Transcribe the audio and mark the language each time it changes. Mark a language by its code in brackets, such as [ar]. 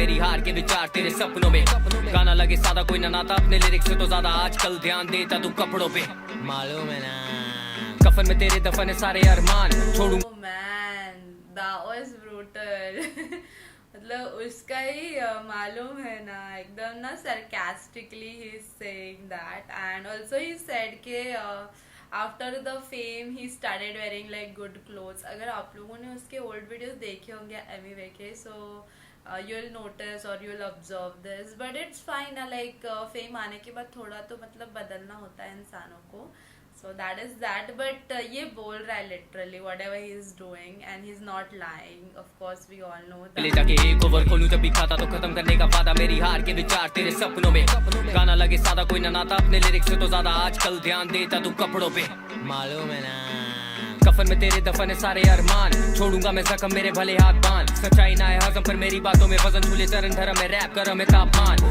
[hi] मेरी हार के विचार तेरे सपनों में गाना लगे सादा कोई ना नाता अपने लिरिक्स से तो ज्यादा आजकल ध्यान देता तू कपड़ों पे. मालूम है ना कफन में तेरे दफन है सारे अरमान छोड़ू. [en] Man that was brutal. [hi] मतलब उसका ही मालूम है ना एकदम ना [en] sarcastically he is saying that. And also he said के after the fame he started wearing like good clothes. [hi] अगर आप लोगों ने उसके old videos देखे होंगे एमीवे के [en] so you'll notice or you'll observe this. But it's fine [hi] ना like fame आने के बाद थोड़ा तो मतलब बदलना होता है इंसानों को. [en] So that is that, but [hi] ये बोल रहा है [en] literally whatever he is doing and he's not lying. Of course we all know ले that. [hi] जाके एक ओवर खोलूं जब भी खाता तो खत्म करने का वादा, मेरी हार के विचार तेरे सपनों में। गाना लगे सादा कोई ना नाता, अपने लिरिक्स से तो ज्यादा आजकल ध्यान देता तू कपड़ों पे। मालूम है ना कफन में तेरे दफन है सारे अरमान, छोड़ूंगा मैं जख्म मेरे भले हाथ बांध। सच्चाई ना है हजम पर मेरी बातों में वजन, झूले चरण धर्म में रैप कर हमें तापमान।